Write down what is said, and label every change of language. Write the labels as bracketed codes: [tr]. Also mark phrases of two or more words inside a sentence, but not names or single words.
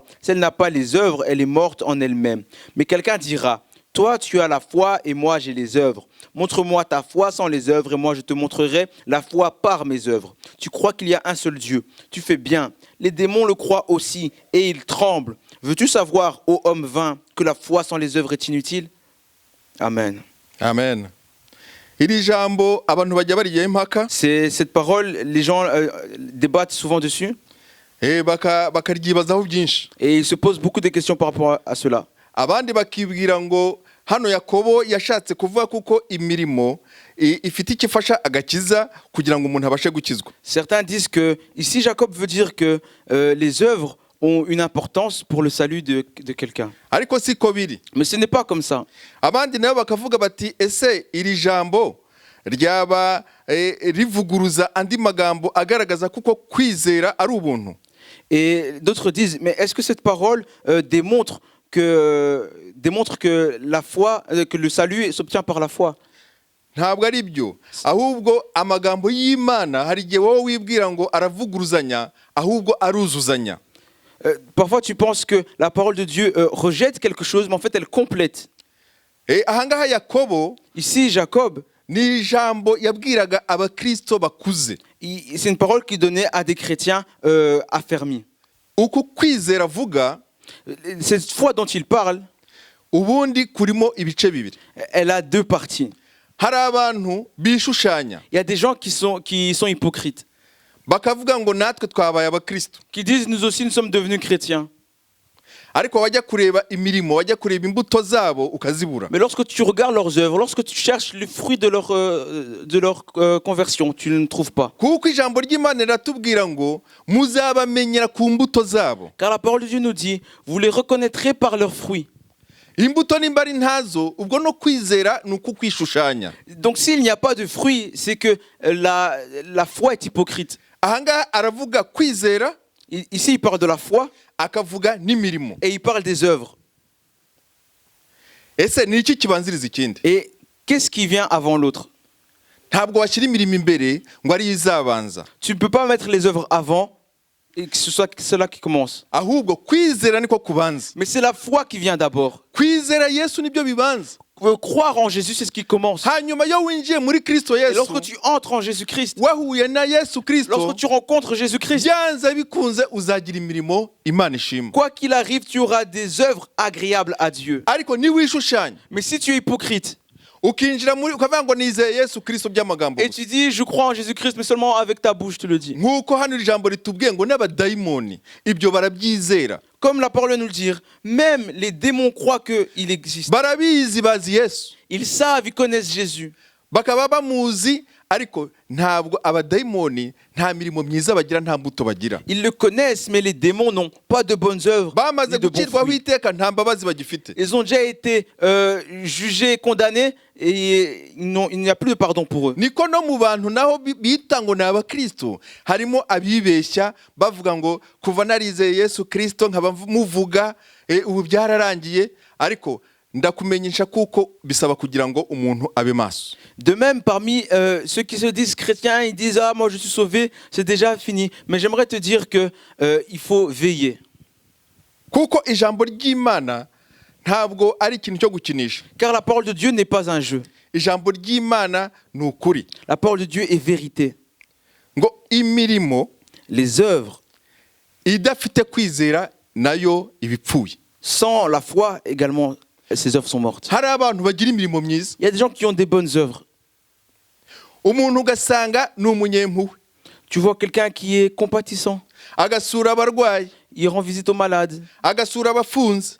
[fr] Si elle n'a pas les œuvres, elle est morte en elle-même. Mais quelqu'un dira « Toi, tu as la foi et moi, j'ai les œuvres. Montre-moi ta foi sans les œuvres et moi, je te montrerai la foi par mes œuvres. Tu crois qu'il y a un seul Dieu. Tu fais bien. Les démons le croient aussi et ils tremblent. Veux-tu savoir, ô homme vain, que la foi sans les œuvres est inutile? » Amen. Amen. [rw] Iri jambo abantu bajya bariye impaka [fr] C'est cette parole, les gens débattent souvent dessus [rw] bakaryibazaho byinshi. [fr] et ils se posent beaucoup de questions par rapport à cela. [rw] Abandi bakibwira ngo hano Yakobo yashatse kuvuga kuko imirimo ifite ikifasha agakiza kugira ngo umuntu abashe gukizwa. [fr] Certains disent que ici Jacob veut dire que les œuvres ont une importance pour le salut de quelqu'un. [rw] Ariko siko biri. [fr] Mais ce n'est pas comme ça. [rw] Abandi nabo bakavuga bati ese iri jambo ryaba rivuguruza andi magambo agaragaza kuko kwizera ari ubuntu? [fr] Et d'autres disent, mais est-ce que cette parole démontre que la foi, que le salut s'obtient par la foi? [rw] Ntabwo ari byo, ahubwo amagambo y'Imana hari igihe wowe wibwira ngo aravuguruzanya, ahubwo aruzuzanya. [fr] Parfois tu penses que la parole de Dieu rejette quelque chose, mais en fait elle complète. [rw] Ahangaha Yakobo [fr] Ici Jacob, [rw] ni ijambo yabwiraga abakristo bakuze. [fr] c'est une parole qu'il donnait à des chrétiens affermis. [rw] Uku kwizera avuga, [fr] Cette foi dont il parle, [rw] ubundi kurimo ibice bibiri. [fr] elle a deux parties. [rw] Hari abantu bishushanya [fr] Il y a des gens qui sont hypocrites, [rw] bakavuga ngo natwe twabaye abakristo, [fr] qui disent nous aussi nous sommes devenus chrétiens. [rw] ariko wajya kureba imirimo, wajya kureba imbuto zabo ukazibura. [fr] Mais lorsque tu regardes leurs œuvres, lorsque tu cherches les fruits de leur conversion, tu ne trouves pas. [rw] Kuko ijambo ry'Imana riratubwira ngo muzabamenyera ku mbuto zabo. [fr] Car la parole de Dieu nous dit, vous les reconnaîtrez par leurs fruits. [rw] Imbuto nimba ari ntazo, ubwo no kwizera ni uku kwishushanya. [fr] Donc s'il n'y a pas de fruits, c'est que la foi est hypocrite. [rw] Ahangaha aravuga kwizera, [fr] Ici, il parle de la foi [rw] akavuga n'imirimo. [fr] et il parle des œuvres. [rw] Ese ni iki kibanziriza ikindi? [fr] Et qu'est-ce qui vient avant l'autre? [rw] Ntabwo washyira imirimo imbere ngo ari izabanza. [fr] Tu ne peux pas mettre les œuvres avant et que ce soit cela qui commence. [rw] Ahubwo kwizera niko kubanza. [fr] Mais c'est la foi qui vient d'abord. [rw] Kwizera Yesu nibyo bibanza. [fr] Croire en Jésus, c'est ce qui commence. [rw] Hanyuma yo winjiye muri Kristo [fr] Et [rw] Yesu, [fr] lorsque tu entres en Jésus-Christ, [rw] wahuye na Yesu Kristo, [fr] lorsque tu rencontres Jésus-Christ, [rw] byanze bikunze uzagira imirimo Imana ishima. [fr] quoi qu'il arrive, tu auras des œuvres agréables à Dieu. [rw] Ariko niwishushanya, [fr] Mais si tu es hypocrite, [rw] ukinjira muri ukavuga ngo nizeye Yesu Kristo by'amagambo [fr] Et [rw] gusa. [fr] tu dis, je crois en Jésus-Christ, mais seulement avec ta bouche, tu le dis. [rw] Nk'uko hano iri jambo ritubwiye ngo n'abadayimoni ibyo barabyizera, [fr] Comme la parole nous le dit, même les démons croient qu'il existe. [rw] barabizi, bazi Yesu, [fr] Ils savent, ils connaissent Jésus. [rw] bakaba bamuzi, ariko ntabwo abadayimoni nta mirimo myiza bagira, nta mbuto bagira. [fr] Ils le connaissent, mais les démons n'ont pas de bonnes œuvres. [rw] Bamaze [fr] Ni de bons [rw] gucirwaho [fr] fruits. [rw] iteka, nta mbabazi bagifite. [fr] Ils ont déjà été jugés, condamnés, et il n'y a plus de pardon pour eux. [rw] Niko no mu bantu naho bita ngo ni abakristo harimo abibeshya bavuga ngo kuva narizeye Yesu Kristo nkaba muvuga ubu byararangiye, ariko ndakumenyesha kuko bisaba kugira ngo umuntu abe maso. [fr] De même, parmi ceux qui se disent chrétiens, ils disent « Ah, moi je suis sauvé, c'est déjà fini ». Mais j'aimerais te dire qu'il faut veiller. [rw] Kuko ijambo ry'Imana ntabwo ari ikintu cyo gukinisha. [fr] Car la parole de Dieu n'est pas un jeu. [rw] Ijambo ry'Imana ni ukuri. [fr] La parole de Dieu est vérité. [rw] Ngo imirimo [fr] Les œuvres, [rw] idafite kwizera nayo ibipfuye. [fr] sans la foi également, ces œuvres sont mortes. [rw] Hari abantu bagira imirimo myiza, [fr] Il y a des gens qui ont des bonnes œuvres. [rw] umuntu ugasanga ni umunyempuhwe, [fr] Tu vois quelqu'un qui est compatissant, [rw] agasura abarwayi, [fr] il rend visite aux malades, [rw] agasura abafunze,